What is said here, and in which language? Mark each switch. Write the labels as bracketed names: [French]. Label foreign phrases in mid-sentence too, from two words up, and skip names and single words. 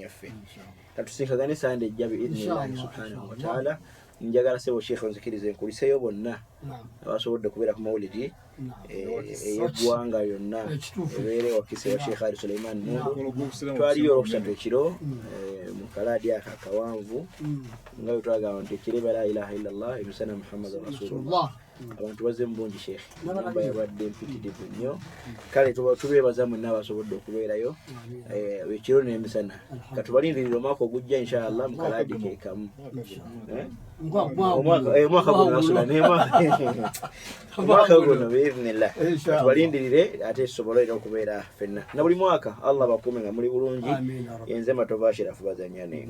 [Ganda] yaffe tatusinkagane sande ejja [Arabic] بإذن الله سبحانه وتعالى [Ganda] njagala sebo Sheikh onzikirize nkuliseyo bonna abasobodde kubeera ku mawulidi eyeggwanga yonna ebeere wakise wa Sheikh Ali Suleiman Mungu twaliyo olwokusatu ekiro mu kalaadi aka akawanvu nga bwe twagamba nti ekiro [Arabic] لا إله إلا الله [Ganda] emisana [Arabic] محمد رسول الله [Ganda] abantu bazze mbungi Sheikh namba yabadde mpitirivu nnyo kale tubeebaza mwenna abasobodde okubeerayo ekiro n'emisana katubalindirira omwaka ogujja inshallah mu kalaadi keekamu omwaka guno asula omwaka guno biidhnillah tubalindirire ate tusobole okubeera ffenna na buli mwaka Allah bakuume nga muli bulungi yenze Matova Ashrafu bazanyane.